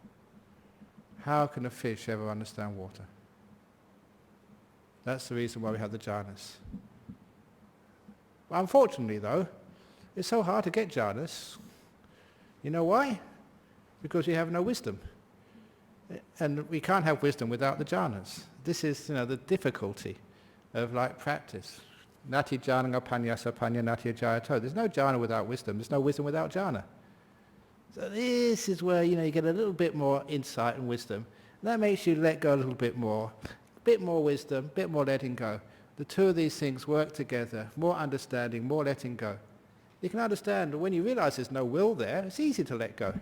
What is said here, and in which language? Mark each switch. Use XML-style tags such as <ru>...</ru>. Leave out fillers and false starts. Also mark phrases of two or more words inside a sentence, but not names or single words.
<en>How can a fish ever understand water? That's the reason why we have the jhanas. But unfortunately though, it's so hard to get jhanas. You know why? Because we have no wisdom. And we can't have wisdom without the jhanas. This is the difficulty of practice.</en> <pi>Nati jhana panyasa panya nati jayato.</pi> <en>There's no jhana without wisdom. There's no wisdom without jhana. So this is where you get a little bit more insight and wisdom. And that makes you let go a little bit more wisdom, a bit more letting go. The two of these things work together. More understanding, more letting go. You can understand when you realize there's no will there, it's easy to let go.</en>